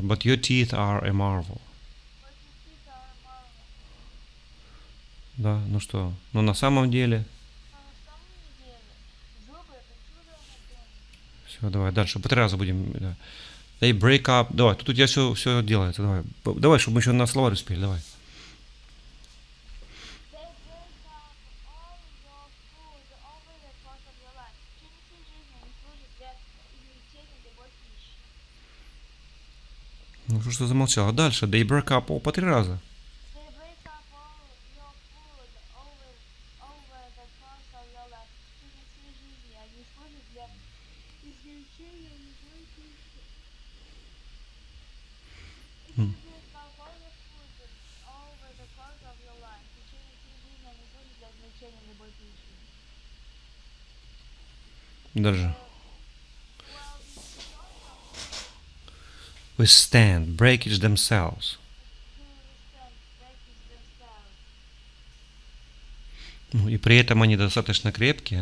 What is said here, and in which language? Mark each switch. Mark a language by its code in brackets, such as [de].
[en] But your teeth are a marvel. but your teeth are a marvel. [ru] Да, ну что? Но на самом деле... А на самом деле, зубы это чудо анатомии. Все, давай дальше. По 3 раза будем. Да. [en] They break up. [ru] Давай, тут у тебя все делается. Давай, чтобы мы еще на словарь успели. Давай. [en] They break up all your food over the course of your life. [ru] В течение всей жизни они служат для измельчения любой пищи. Ну что замолчала? Дальше. [en] They break up. [ru] О, по 3 раза. [en] They break up all your food over the course of your life. [ru] В течение всей жизни они служат для измельчения любой пищи. М. [en] They break up all your food over the course of your life. [ru] В течение всей жизни они служат для измельчения любой пищи. Дальше. [en] Well, the short of Withstand. Breakage themselves. to withstand breakage themselves. [ru] Ну, и при этом они достаточно крепкие.